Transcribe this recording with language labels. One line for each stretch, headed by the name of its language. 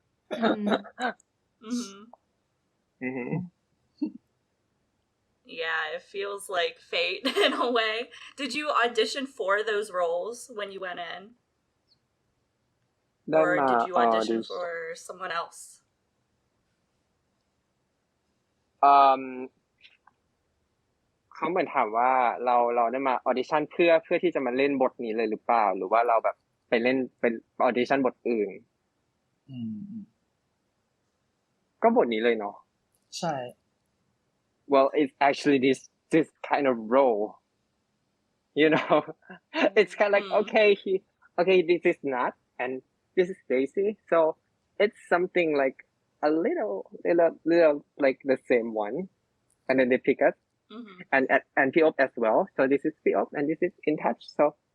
English: Yeah, it feels like fate in a way. Did you audition for those roles when you went in? Or did you audition for someone else?
Thai: เขาเหมือนถามว่าเราได้มาออดิชั่นเพื่อที่จะมาเล่นบทนี้เลยหรือเปล่าหรือว่าเราแบบไปเล่นเป็นออดิชั่นบทอื่นก็บทนี้เลยเนาะ ใช่
English: Well, it's actually this kind of role, you know. It's kind of like okay, this is Nut and this is Daisy, so it's something like a little like the same one, and then they pick us, and P.O.P as well. So this is P.O.P and this is Intouch. So